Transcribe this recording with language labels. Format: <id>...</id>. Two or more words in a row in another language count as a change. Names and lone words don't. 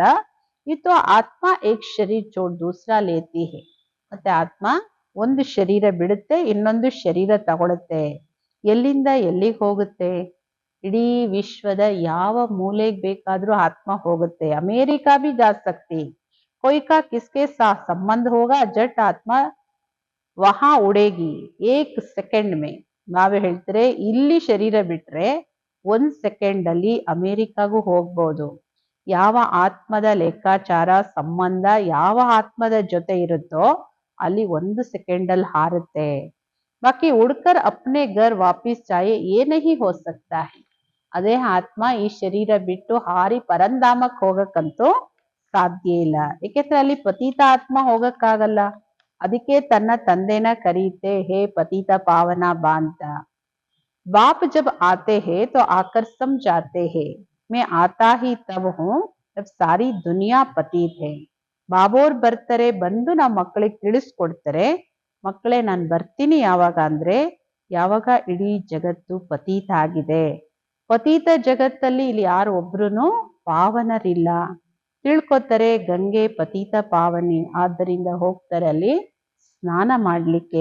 <hi>ಇದು आत्मा एक शरीर छोड़ दूसरा लेती है.</hi> <kn>ಮತ್ತೆ ಆತ್ಮ ಒಂದು ಶರೀರ ಬಿಡುತ್ತೆ, ಇನ್ನೊಂದು ಶರೀರ ತಗೊಳುತ್ತೆ. ಎಲ್ಲಿಂದ ಎಲ್ಲಿಗೆ ಹೋಗುತ್ತೆ? ಇಡೀ ವಿಶ್ವದ ಯಾವ ಮೂಲೆಗೆ ಬೇಕಾದ್ರೂ ಆತ್ಮ ಹೋಗುತ್ತೆ.</kn> <hi>अमेरिका भी जा सकती. कोई का किसके साथ संबंध होगा, जट आत्मा वहां उड़ेगी एक सेकंड में.</hi> <kn>ನಾವೇ ಹೇಳ್ತಾರೆ, ಇಲ್ಲಿ ಶರೀರ ಬಿಟ್ರೆ 1 ಸೆಕೆಂಡ್ ಅಲ್ಲಿ ಅಮೇರಿಕಾಗೂ ಹೋಗ್ಬೋದು. ಯಾವ ಆತ್ಮದ ಲೆಕ್ಕಾಚಾರ ಸಂಬಂಧ ಯಾವ ಆತ್ಮದ ಜೊತೆ ಇರುತ್ತೋ ಅಲ್ಲಿ 1 ಸೆಕೆಂಡ್ ಅಲ್ಲಿ ಹಾರುತ್ತೆ.</kn> <hi>बाकी उड़कर अपने घर वापस जाए ये नहीं हो सकता है.</hi> <kn>ಅದೇ ಆತ್ಮ ಈ ಶರೀರ ಬಿಟ್ಟು ಹಾರಿ ಪರಂಧಾಮಕ್ಕೆ ಹೋಗಕ್ಕಂತೂ ಸಾಧ್ಯ ಇಲ್ಲ. ಏಕೆಂದ್ರೆ ಅಲ್ಲಿ ಪತಿತ ಆತ್ಮ ಹೋಗಕ್ಕಾಗಲ್ಲ. ಅದಕ್ಕೆ ತನ್ನ ತಂದೆನ ಕರೀತೆ, ಹೇ ಪತಿತ ಪಾವನ ಬಾ ಅಂತ.</kn> <hi>बाप जब आते हैं तो आकर समझाते हैं, मैं आता ही तब हूँ जब सारी दुनिया पतित है.</hi> <kn>ಬಾಬೋರ್ ಬರ್ತಾರೆ, ಬಂದು ನಾವು ಮಕ್ಕಳಿಗೆ ತಿಳಿಸ್ಕೊಡ್ತಾರೆ, ಮಕ್ಕಳೇ ನಾನು ಬರ್ತೀನಿ ಯಾವಾಗ ಅಂದ್ರೆ ಯಾವಾಗ ಇಡೀ ಜಗತ್ತು ಪತೀತ ಆಗಿದೆ. ಪತೀತ ಜಗತ್ತಲ್ಲಿ ಇಲ್ಲಿ ಯಾರು ಒಬ್ರು ಪಾವನರಿಲ್ಲ. ತಿಳ್ಕೊತಾರೆ, ಗಂಗೆ ಪತೀತ ಪಾವನಿ, ಆದ್ದರಿಂದ ಹೋಗ್ತಾರೆ ಅಲ್ಲಿ ಸ್ನಾನ ಮಾಡ್ಲಿಕ್ಕೆ.</kn>